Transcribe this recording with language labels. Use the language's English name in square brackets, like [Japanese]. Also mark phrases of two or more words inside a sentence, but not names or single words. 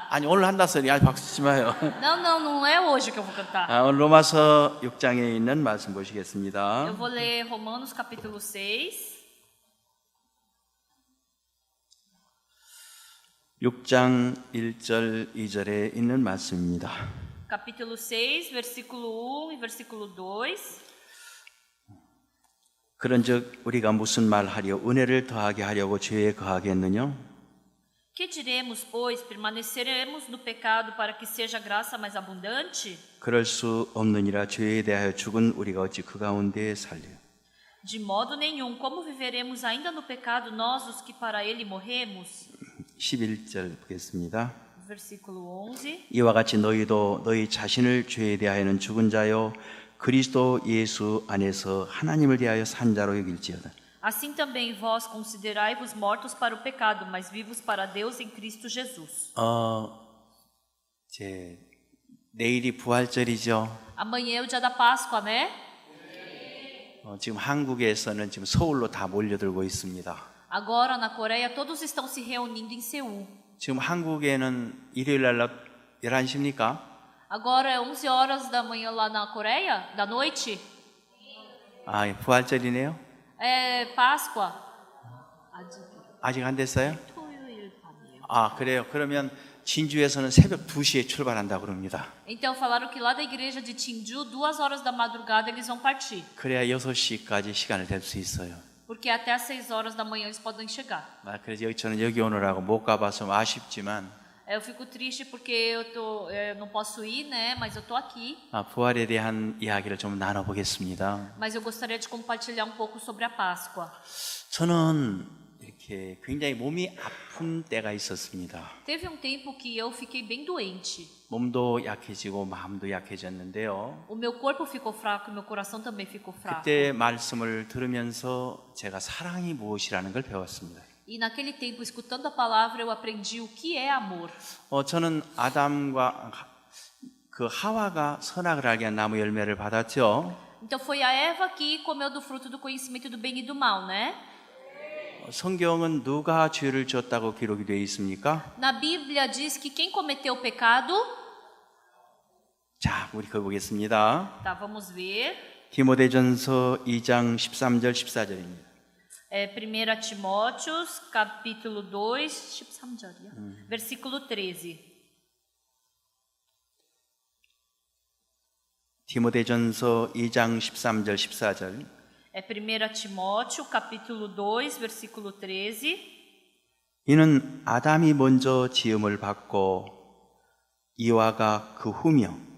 [Korean] 아니 오늘 한다 소리 아니 박수 치지 마요. [Portuguese] Não é hoje que eu vou cantar. [Korean] 오늘 로마서 6장에 있는 말씀 보시겠습니다. [Portuguese] Eu vou ler Romanos capítulo 6. [Korean] 6장 1절 2절에 있는 말씀입니다. [Portuguese] Capítulo 6, versículo 1 e versículo 2. [Korean] 그런즉 우리가 무슨 말하려 은혜를 더하게 하려고 죄에 거하겠느냐? [Portuguese] Que diremos, pois? Permaneceremos no pecado para que seja graça mais abundante? [Korean] 그럴 수 없느니라. 죄에 대하여 죽은 우리가 어찌 그 가운데 살려? [Portuguese] De modo nenhum. Como viveremos ainda no pecado nós os que para ele morremos? [Korean] 11절 보겠습니다. [Portuguese] Versículo 11. [Korean] 이와 같이 너희도 너희 자신을 죄에 대하여는 죽은 자요 그리스도 예수 안에서 하나님을 대하여 산 자로 여길지어다. [Portuguese] Assim também vós considerai-vos mortos para o pecado, mas vivos para Deus em Cristo Jesus. [Korean] 내일이 부활절이죠. [Portuguese] Amanhã é o dia da Páscoa, né? [Korean] 지금 한국에서는 지금 서울로 다 몰려들고 있습니다. [Portuguese] Agora na Coreia todos estão se reunindo em Seul. [Korean] 지금 한국에는 일요일 날 11시입니까? [Portuguese] Agora é 11 horas da manhã lá na Coreia, da noite. [Korean] 아, 부활절이네요. [Portuguese] É Páscoa. [Korean] 아직 안 됐어요? 토요일 밤이에요. 아, 그래요. 그러면 진주에서는 새벽 2시에 출발한다 그럽니다. [Portuguese] Então falaram que lá da igreja de Tinju, 2 horas da madrugada eles vão partir. [Korean] 그래야 6시까지 시간을 될 수 있어요. [Portuguese] Porque até às 6 horas da manhã eles podem chegar. [Korean] 그래서 저는 여기 오느라고 못 가봐서 아쉽지만 [Portuguese] Eu fico triste porque eu não posso ir, né? Mas eu tô aqui. [Korean] 부활에 대한 이야기를 좀 나눠보겠습니다. [Portuguese] Mas eu gostaria de compartilhar um pouco sobre a Páscoa. [Korean] 저는 이렇게 굉장히 몸이 아픈 때가 있었습니다. [Portuguese] Teve um tempo que eu fiquei bem doente. [Korean] 몸도 약해지고 마음도 약해졌는데요. [Portuguese] O meu corpo ficou fraco, meu coração também ficou fraco. [Korean] 그때 말씀을 들으면서 제가 사랑이 무엇이라는 걸 배웠습니다. [Portuguese] E naquele tempo, escutando a palavra, eu aprendi o que é amor. [Korean] 저는 아담과 그 하와가 선악을 알게 한 나무 열매를 받았죠. [Portuguese] Então foi a Eva que comeu do fruto do conhecimento do bem e do mal, né? [Korean] 성경은 누가 죄를 지었다고 기록이 되어 있습니까? [Portuguese] Na Bíblia diz que quem cometeu o pecado... [Korean] 자, 우리 그거 보겠습니다. [Portuguese] Tá, vamos ver. [Korean] 디모데전서 2장 13절 14절입니다. [Portuguese] 1 Timóteos, capítulo 2, 13절이요. versículo 13. [Korean] 디모데전서 2장 13절 14절. [Portuguese] 1 Timóteo, capítulo 2, versículo 13. [Korean] 이는 아담이 먼저 지음을 받고 이와가 그 후며